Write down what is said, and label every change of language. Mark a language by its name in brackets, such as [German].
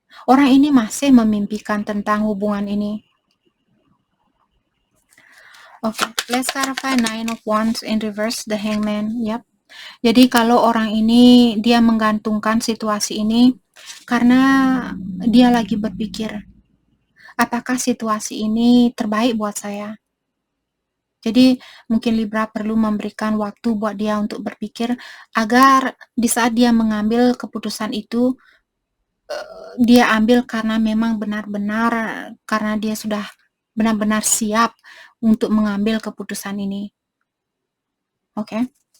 [Indonesian] Orang ini masih memimpikan tentang hubungan ini. [English] Oke, let's clarify Nine of Wands in reverse, the Hangman. Yap. [Indonesian] Jadi kalau orang ini dia menggantungkan situasi ini karena dia lagi berpikir, apakah situasi ini terbaik buat saya? Jadi mungkin Libra perlu memberikan waktu buat dia untuk berpikir agar di saat dia mengambil keputusan itu dia ambil karena memang benar-benar karena dia sudah benar-benar siap untuk mengambil keputusan ini. Oke.